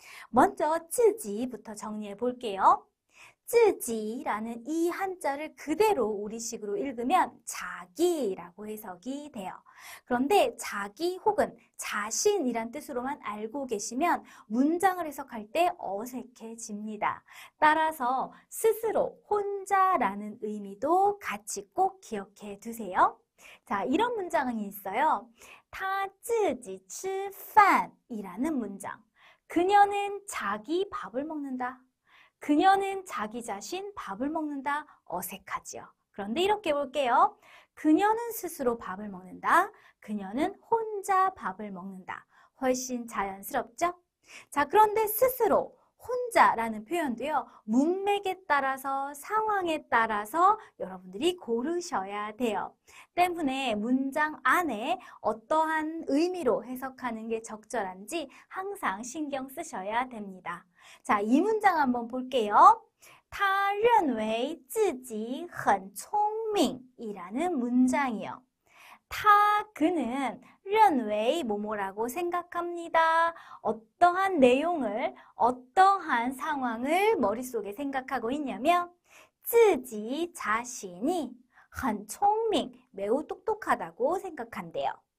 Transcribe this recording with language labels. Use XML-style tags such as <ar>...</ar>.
<ko>먼저 自己부터 정리해 볼게요. 自己라는 이 한자를 그대로 우리식으로 읽으면 자기라고 해석이 돼요. 그런데 자기 혹은 자신이란 뜻으로만 알고 계시면 문장을 해석할 때 어색해집니다. 따라서 스스로, 혼자라는 의미도 같이 꼭 기억해 두세요. 자, 이런 문장은 있어요.</ko> <zh>他自己吃饭</zh> <ko>이라는 문장. 그녀는 자기 밥을 먹는다. 그녀는 자기 자신 밥을 먹는다. 어색하지요. 그런데 이렇게 볼게요. 그녀는 스스로 밥을 먹는다. 그녀는 혼자 밥을 먹는다. 훨씬 자연스럽죠? 자, 그런데 스스로, 혼자라는 표현도요. 문맥에 따라서, 상황에 따라서 여러분들이 고르셔야 돼요. 때문에 문장 안에 어떠한 의미로 해석하는 게 적절한지 항상 신경 쓰셔야 됩니다. 자, 이 문장 한번 볼게요.</ko> <zh>他认为自己很聪明</zh> <ko>이라는 문장이요. 그는 认为뭐뭐라고 생각합니다. 어떠한 내용을, 어떠한 상황을 머릿속에 생각하고 있냐면 自己 자신이</ko> <zh>很聪明</zh> <ko>매우 똑똑하다고 생각한대요.</ko>